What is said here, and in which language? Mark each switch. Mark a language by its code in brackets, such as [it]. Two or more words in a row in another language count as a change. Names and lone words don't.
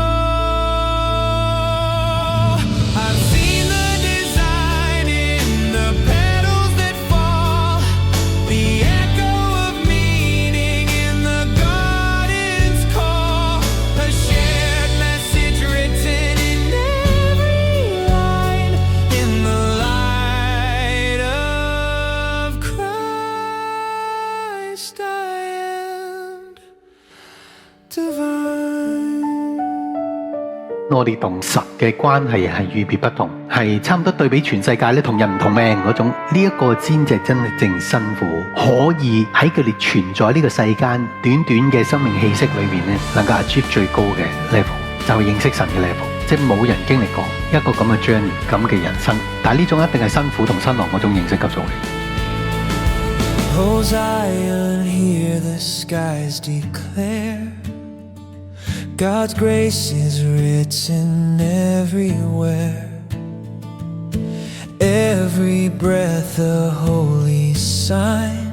[en] I've seen the design in the petals that fall, the echo of meaning in the garden's call, a shared message written in every line, in the light of Christ I am divine. [yue] 我哋同神嘅關係係與別不同，係差唔多對比全世界咧，同人唔同命嗰種。呢一個先至真正辛苦，可以喺佢哋存在呢個世間短短嘅生命氣息裏面咧，能夠 achieve 最高嘅 level， 就係認識神嘅 level。即係冇人經歷過一個咁嘅 journey， 咁嘅人生。但係呢種一定係辛苦同失落嗰種認識級數嚟。 [en] Oh Zion, hear the skies declare, God's grace is written everywhere. Every breath a holy sign.